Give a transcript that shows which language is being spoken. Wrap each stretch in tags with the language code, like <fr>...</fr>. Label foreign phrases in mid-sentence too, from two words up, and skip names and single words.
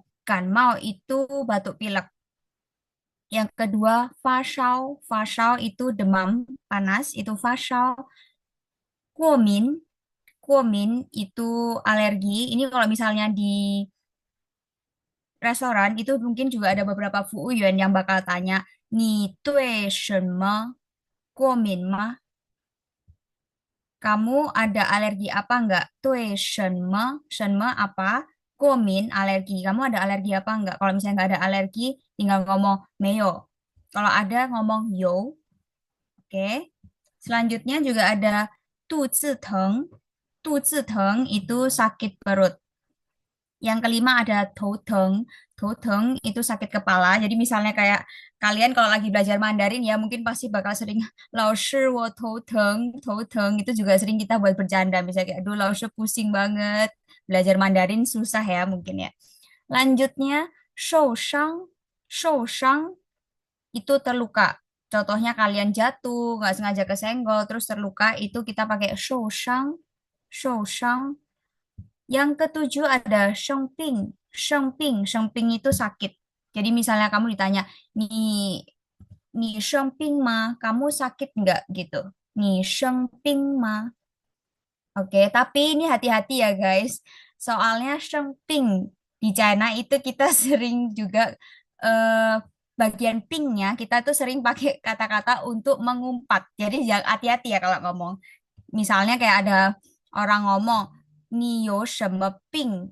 <id>Kan mau itu batuk pilek. Yang kedua fasyau. Fasyau itu demam panas, itu fasyau. Kuomin. Kuomin itu alergi. Ini kalau misalnya di restoran itu mungkin juga ada beberapa fuuyuan yang bakal tanya,</id> <zh>"你对什么过敏吗?"</zh> <id>Kamu ada alergi apa enggak?</id> <zh>对什么</zh> <id>apa? 过敏 alergi. Kamu ada alergi apa enggak? Kalau misalnya enggak ada alergi, tinggal ngomong 没有. Kalau ada ngomong 有. Oke. Selanjutnya juga ada</id> <zh>肚子疼. 肚子疼</zh> <id>itu sakit perut. Yang kelima ada touteng. Touteng itu sakit kepala. Jadi misalnya kayak kalian kalau lagi belajar Mandarin ya mungkin pasti bakal sering</id> <zh>老师我 头疼,</zh> <id>touteng itu juga sering kita buat bercanda. Misalnya kayak aduh 老师 pusing banget. Belajar Mandarin susah ya mungkin ya. Lanjutnya 受伤. 受伤 itu terluka. Contohnya kalian jatuh, nggak sengaja kesenggol, terus terluka, itu kita pakai 受伤. 受伤. Yang ketujuh ada shengping. Shengping, shengping itu sakit. Jadi misalnya kamu ditanya,</id> <zh>你生病吗,</zh> <id>kamu sakit nggak gitu?</id> <zh>你生病吗.</zh> <id>Oke, tapi ini hati-hati ya guys. Soalnya shengping di China itu kita sering juga eh, bagian pingnya kita tuh sering pakai kata-kata untuk mengumpat. Jadi jangan hati-hati ya kalau ngomong. Misalnya kayak ada orang ngomong,</id> <zh>你有什么病.</zh>